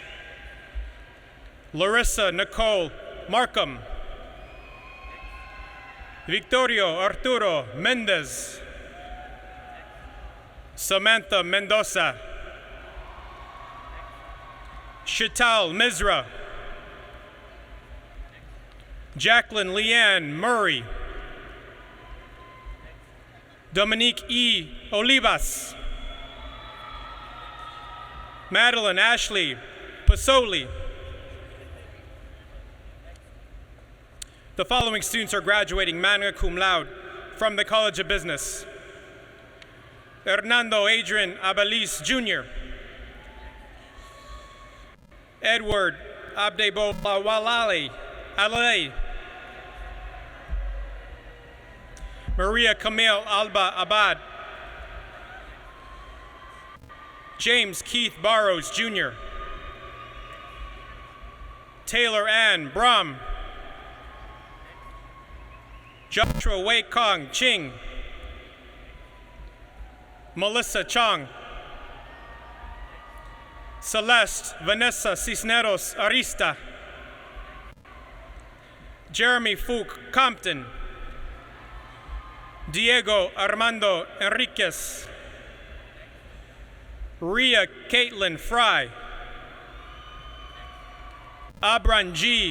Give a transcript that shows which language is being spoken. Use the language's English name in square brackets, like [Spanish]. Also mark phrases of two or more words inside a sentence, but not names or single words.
[English] Larissa Nicole Markham, Victorio Arturo Mendez, Samantha Mendoza, Shital Mizra, Jacqueline Leanne Murray, Dominique E. Olivas, Madeline Ashley Pasoli. The following students are graduating [Latin] magna cum laude [English] from the College of Business. Hernando Adrian Abalis Jr., Edward Abdebowalale Alale, Maria Camille Alba Abad, James Keith Barrows Jr., Taylor Ann Brom, Joshua Wei Kong Ching, Melissa Chong, Celeste Vanessa Cisneros Arista, Jeremy Fook Compton, Diego Armando Enriquez, Ria Caitlin Fry, Abran G.